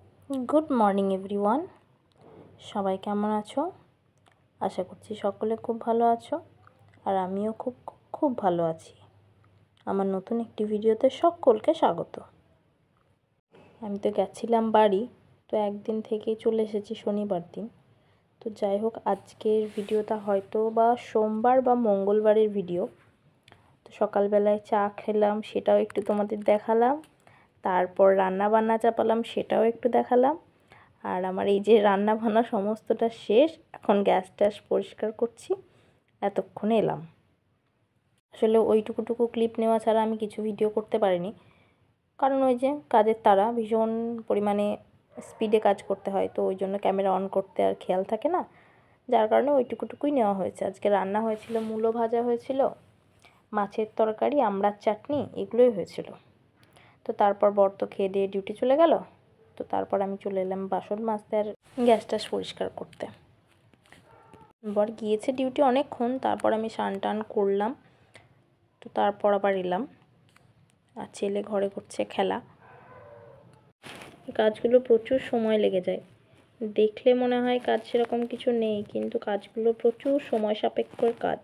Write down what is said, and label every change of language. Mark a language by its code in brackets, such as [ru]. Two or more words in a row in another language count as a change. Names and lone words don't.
[en] Good morning everyone [bn] সবাই কেমন আছো আশা করছি সকলে খুব ভালো আছো আর আমিও খুব খুব ভালো আছি। আমার নতুন একটি ভিডিওতে সকলকে স্বাগত। আমি তো গেছিলাম বাড়ি, তো একদিন থেকেই চলে এসেছি শনিবার দিন। তো যাই হোক আজকের ভিডিওটা হয়তো বা সোমবার বা মঙ্গলবারের ভিডিও। তো সকাল বেলায় চা খেলাম সেটাও একটু তোমাদের দেখালাম, তারপর রান্না বান্না চাপালাম সেটাও একটু দেখালাম। আর আমার এই যে রান্না বান্না সমস্তটা শেষ, এখন গ্যাস ট্যাস পরিষ্কার করছি, এতক্ষণে এলাম। আসলে ওইটুকুটুকু ক্লিপ নেওয়া ছাড়া আমি কিছু ভিডিও করতে পারিনি, কারণ ওই যে কাজের তারা ভীষণ পরিমাণে স্পিডে কাজ করতে হয়, তো ওই জন্য ক্যামেরা অন করতে আর খেয়াল থাকে না, যার কারণে ওইটুকুটুকুই নেওয়া হয়েছে। আজকে রান্না হয়েছিল মুলো ভাজা হয়েছিল, মাছের তরকারি, আমড়ার চাটনি এগুলোই হয়েছিল। তো তারপর বর তো খেয়ে দিয়ে ডিউটি চলে গেল। তো তারপর আমি চলে এলাম বাসন মাজতে আর গ্যাস ট্যাস পরিষ্কার করতে। बर গিয়েছে ডিউটি অনেকক্ষণ, তারপর আমি স্নান টান করলাম। তো তারপর আবার এলাম, আর ছেলে ঘরে করছে খেলা। কাজগুলো প্রচুর সময় লেগে যায়, দেখলে মনে হয় কাজ সেরকম কিছু নেই, কিন্তু কাজগুলো প্রচুর সময় সাপেক্ষর কাজ।